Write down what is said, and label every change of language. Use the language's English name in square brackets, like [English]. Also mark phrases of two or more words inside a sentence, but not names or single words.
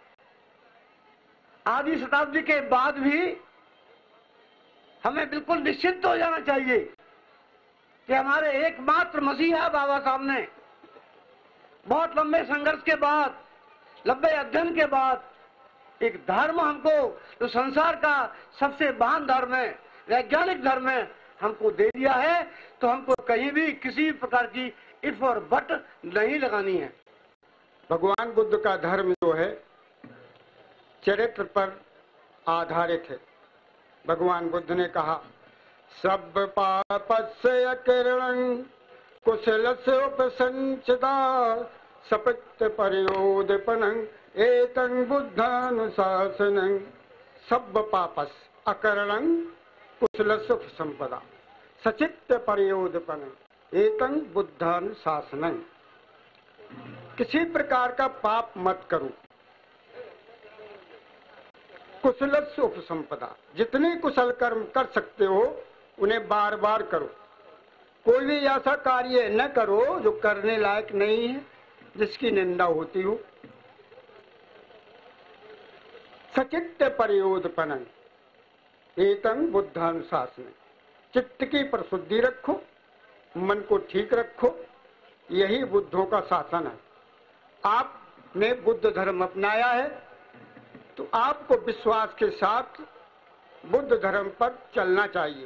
[Hindi] आधी शताब्दी के बाद भी हमें बिल्कुल निश्चिंत हो जाना चाहिए कि हमारे एकमात्र मसीहा बाबा साहब ने बहुत लंबे संघर्ष के बाद, लंबे अध्ययन के बाद एक धर्म हमको, जो संसार का सबसे महान धर्म है, वैज्ञानिक धर्म है, हमको दे दिया है। तो हमको कहीं भी किसी प्रकार की इफ और बट नहीं लगानी है। भगवान बुद्ध का धर्म जो है चरित्र पर आधारित है। भगवान बुद्ध ने कहा, [Pali] सब पापस्य अकिरणं कुशलस्य उपसंचिता सपत्य परिणोदपनं एतं बुद्धानुशासनं सब्ब पापस अकरणं कुशल सुख संपदा सचित्त परयोदपन एतं बुद्धानुशासनं। [Hindi] किसी प्रकार का पाप मत करो। [Pali] कुशल सुख संपदा, जितने कुशल कर्म कर सकते हो उन्हें बार बार करो। [Hindi] कोई भी ऐसा कार्य न करो जो करने लायक नहीं है, जिसकी निंदा होती हो। [Pali] सचित्त परयोदपन एतं बुद्धानुशासन। [Hindi] चित्त की परिशुद्धि रखो, मन को ठीक रखो, यही बुद्धों का शासन है। आपने बुद्ध धर्म अपनाया है तो आपको विश्वास के साथ बुद्ध धर्म पर चलना चाहिए।